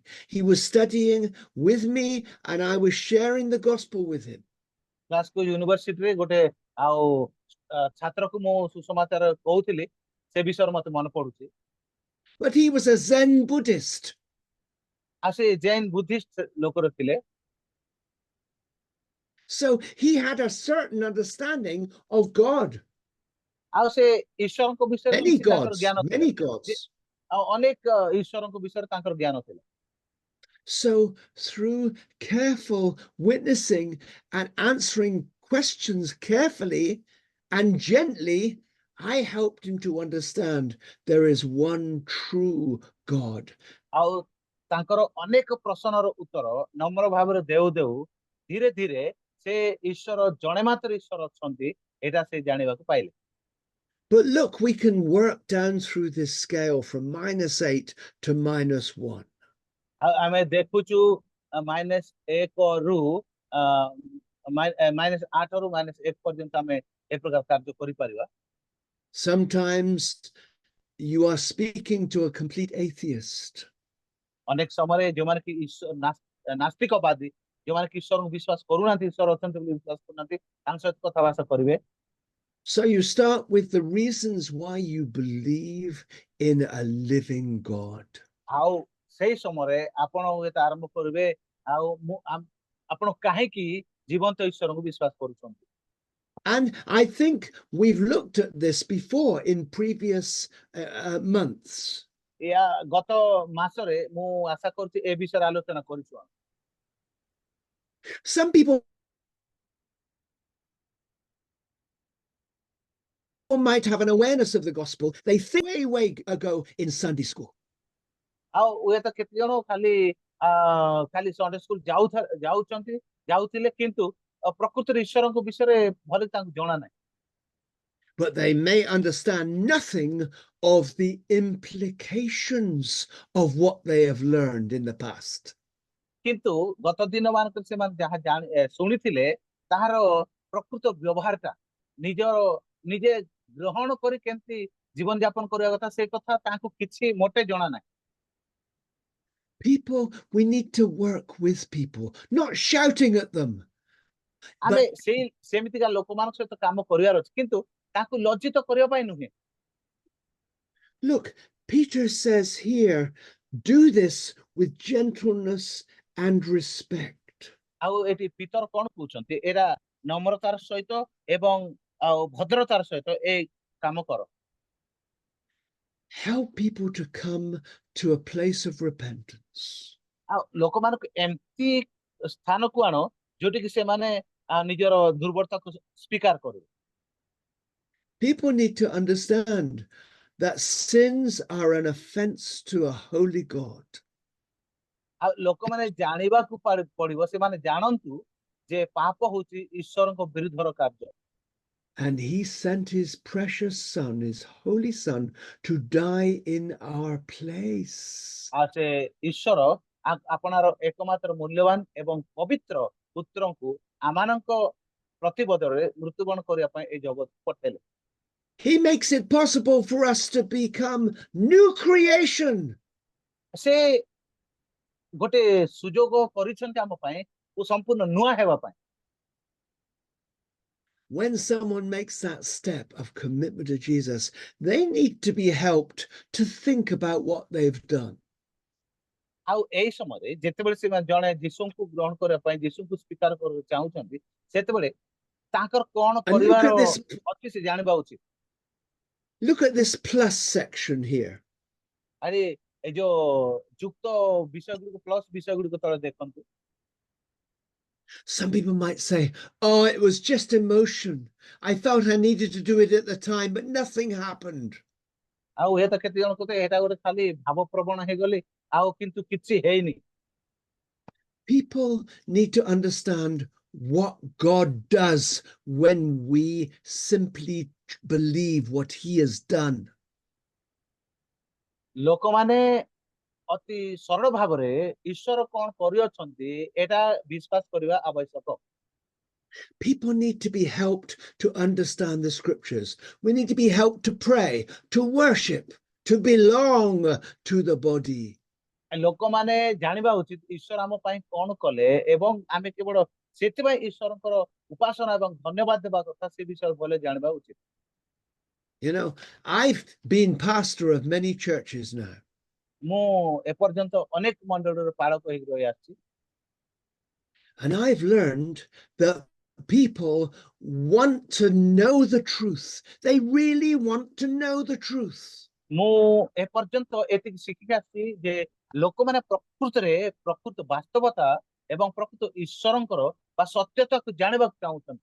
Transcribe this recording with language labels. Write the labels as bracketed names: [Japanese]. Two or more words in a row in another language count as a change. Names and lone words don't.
[English] He was studying with me and I was sharing the gospel with him. [Odia] ଗ୍ଲାସଗୋ ୟୁନିଭର୍ସିଟିରେ ଗୋଟେ ଆଉ ଛାତ୍ରକୁ ମୁଁ ସୁସମାଚାର କହୁଥିଲି, ସେ ବିଷୟରେ ମତେ ମନେ ପଡୁଛି। [English] But he was a Zen Buddhist. [Odia] ଆଉ ସେ [English] Zen Buddhist [Odia] ଲୋକର ଥିଲେ। [English] So he had a certain understanding of God. [Odia] ଆଉ ସେ ଈଶ୍ୱରଙ୍କ ବିଷୟରେ [English] Many [Odia] କିଛି ତାଙ୍କର [English] gods, [Odia] ଜ୍ଞାନ ଥିଲା। [English] many gods. [Odia] ଆଉ ଅନେକ ଈଶ୍ୱରଙ୍କ ବିଷୟରେ ତାଙ୍କର ଜ୍ଞାନ ଥିଲା। [English] So through careful witnessing and answering questions carefully and gently, I helped him to understand there is one true God. [Odia] ଆଉ ତାଙ୍କର ଅନେକ ପ୍ରଶ୍ନର ଉତ୍ତର ନମ୍ର ଭାବରେ ଦେଉ ଦେଉ ଧୀରେ ଧୀରେ ସେ ଈଶ୍ୱର ଜଣେ ମାତ୍ର ଈଶ୍ୱର ଅଛନ୍ତି ଏଇଟା ସେ ଜାଣିବାକୁ ପାଇଲେ। [English] But look, we can work down through this scale from -8 to -1. [Odia] ଆଉ ଆମେ ଦେଖୁଛୁ -1 ରୁ -8 ରୁ -1 ପର୍ଯ୍ୟନ୍ତ ଆମେ ଏ ପ୍ରକାର କାର୍ଯ୍ୟ କରିପାରିବା। [English] Sometimes you are speaking to a complete atheist. [Odia] ଅନେକ ସମୟରେ ଯୋଉମାନେ କି ନାସ୍ତିକବାଦୀ, ଯୋଉମାନେ କି ଈଶ୍ୱରଙ୍କୁ ବିଶ୍ୱାସ କରୁନାହାନ୍ତି, ଈଶ୍ୱର ଅଛନ୍ତି ବୋଲି ବିଶ୍ୱାସ କରୁନାହାନ୍ତି, ତାଙ୍କ ସହିତ କଥାବାର୍ତ୍ତା କରିବେ। [English] So you start with the reasons why you believe in a living God. [Odia] ଆଉ ସେଇ ସମୟରେ ଆପଣ ହୁଏତ ଆରମ୍ଭ କରିବେ ଆଉ ଆପଣ କାହିଁକି ଜୀବନ୍ତ ଈଶ୍ୱରଙ୍କୁ ବିଶ୍ୱାସ କରୁଛନ୍ତି। [English] And I think we've looked at this before in previous months. [Odia] ଏହା ଗତ ମାସରେ ମୁଁ ଆଶା କରୁଛି ଏ ବିଷୟରେ ଆଲୋଚନା କରିଛୁ। [English] Some people might have an awareness of the gospel. They think way ago in Sunday school. [Odia] ଆଉ ହୁଏତ କେତେ ଜଣ ଖାଲି [English] Sunday school [Odia] ଯାଉଥିଲେ କିନ୍ତୁ ପ୍ରକୃତରେ ଈଶ୍ୱରଙ୍କ ବିଷୟରେ ଭଲ ତାଙ୍କୁ ଜଣା ନାହିଁ। [English] But they may understand nothing of the implications of what they have learned in the past. [Odia] କିନ୍ତୁ ଗତ ଦିନ ମାନଙ୍କରେ ସେମାନେ ଯାହା ଶୁଣିଥିଲେ ତାହାର ପ୍ରକୃତ ବ୍ୟବହାରଟା ନିଜେ ଗ୍ରହଣ କରି କେମିତି ଜୀବନ ଯାପନ କରିବା କଥା ସେ କଥା ତାଙ୍କୁ କିଛି ମୋଟେ ଜଣା ନାହିଁ। [English] People, we need to work with people, not shouting at them. [Odia] ଆମେ ସେମିତିକା ଲୋକମାନଙ୍କ ସହିତ କାମ କରିବାର ଅଛି କିନ୍ତୁ ତାଙ୍କୁ ଲଜ୍ଜିତ କରିବା ପାଇଁ ନୁହେଁ। [English] Look, Peter says here, do this with gentleness and respect. [Odia] ଆଉ ଏଠି ପିତର କଣ କହୁଛନ୍ତି ଏରା ନମ୍ରତାର ସହିତ ଏବଂ ଆଉ ଭଦ୍ରତାର ସହିତ ଏ କାମ କର। [English] Help people to come to a place of repentance. [Odia] ଆଉ ଲୋକମାନଙ୍କୁ ଏମିତି ସ୍ଥାନକୁ ଆଣ ଯୋଉଠିକି ସେମାନେ ନିଜର ଦୁର୍ବଳତାକୁ ସ୍ୱୀକାର କରିବେ। [English] People need to understand that sins are an offense to a holy God. [Odia] ଆଉ ଲୋକମାନେ ଜାଣିବାକୁ ପଡିବ ସେମାନେ ଜାଣନ୍ତୁ ଯେ ପାପ ହଉଛି ଈଶ୍ୱରଙ୍କ ବିରୁଦ୍ଧର କାର୍ଯ୍ୟ। [English] And he sent his precious son, his holy son, to die in our place. [Odia] ଆଉ ସେ ଈଶ୍ୱର ଆପଣାର ଏକମାତ୍ର ମୂଲ୍ୟବାନ ଏବଂ ପବିତ୍ର ପୁତ୍ରଙ୍କୁ ଆମମାନଙ୍କ ପ୍ରତିବଦଳରେ ମୃତ୍ୟୁବରଣ କରିବା ପାଇଁ ଏଇ ଜଗତକୁ ପଠେଇଲେ। [English] He makes it possible for us to become new creation. [Odia] ସେ ଗୋଟେ ସୁଯୋଗ କରିଛନ୍ତି ଆମ ପାଇଁ ସମ୍ପୂର୍ଣ୍ଣ ନୂଆ ହେବା ପାଇଁ। [English] When someone makes that step of commitment to Jesus, they need to be helped to think about what they've done. [Odia] ଆଉ ଏଇ ସମୟରେ ଯେତେବେଳେ ସେମାନେ ଜଣେ ଯୀଶୁଙ୍କୁ ଗ୍ରହଣ କରିବା ପାଇଁ ଯୀଶୁଙ୍କୁ ସ୍ୱୀକାର କରିବାକୁ ଚାହୁଁଛନ୍ତି ସେତେବେଳେ ତାଙ୍କର କଣ [English] And [Odia] କରିବାର ଅଛି ସେ ଜାଣିବା ଉଚିତ। [English] look at this plus section here. [Odia] ଆରେ ଏଇ ଯୋଉ ଯୁକ୍ତ ବିଷୟ ଗୁଡ଼ିକ ପ୍ଲସ୍ ବିଷୟ ଗୁଡ଼ିକ ତଳେ ଦେଖନ୍ତୁ। [English] Some people might say, oh, it was just emotion. I felt I needed to do it at the time, but nothing happened. [Odia] ଆଉ ହୁଏତ କେତେ ଜଣ କହୁଥିବେ ଏଇଟା ଗୋଟେ ଖାଲି ଭାବପ୍ରବଣ ହେଇଗଲି ଆଉ କିନ୍ତୁ କିଛି ହେଇନି। [English] People need to understand what God does when we simply believe what he has done. [Odia] ଲୋକମାନେ ଅତି ସରଳ ଭାବରେ ଈଶ୍ୱର କଣ କରିଅଛନ୍ତି ଏଟା ବିଶ୍ୱାସ କରିବା ଆବଶ୍ୟକ। [English] People need to be helped to understand the scriptures. We need to be helped to pray, to worship, to belong to the body. [Odia] ଲୋକମାନେ ଜାଣିବା ଉଚିତ ଈଶ୍ୱର ଆମ ପାଇଁ କଣ କଲେ ଏବଂ ଆମେ କେବଳ ସେଥିପାଇଁ ଈଶ୍ୱରଙ୍କର ଉପାସନା ଏବଂ ଧନ୍ୟବାଦ ଦେବା କଥା ସେ ବିଷୟରେ ଭଲ ଜାଣିବା ଉଚିତ। [English] You know, I've been pastor of many churches now. [Odia] ମୁଁ ଏପର୍ଯ୍ୟନ୍ତ ଅନେକ ମଣ୍ଡଳୀର ପାଳକ ହେଇକି ରହି ଆସିଛି। [English] And I've learned that people want to know the truth. They really want to know the truth. [Odia] ମୁଁ ଏପର୍ଯ୍ୟନ୍ତ ଏତିକି ଶିଖିକି ଆସିଛି ଯେ ଲୋକମାନେ ପ୍ରକୃତ ବାସ୍ତବତା ଏବଂ ପ୍ରକୃତ ଈଶ୍ୱରଙ୍କର ବା ସତ୍ୟତାକୁ ଜାଣିବାକୁ ଚାହୁଁଛନ୍ତି।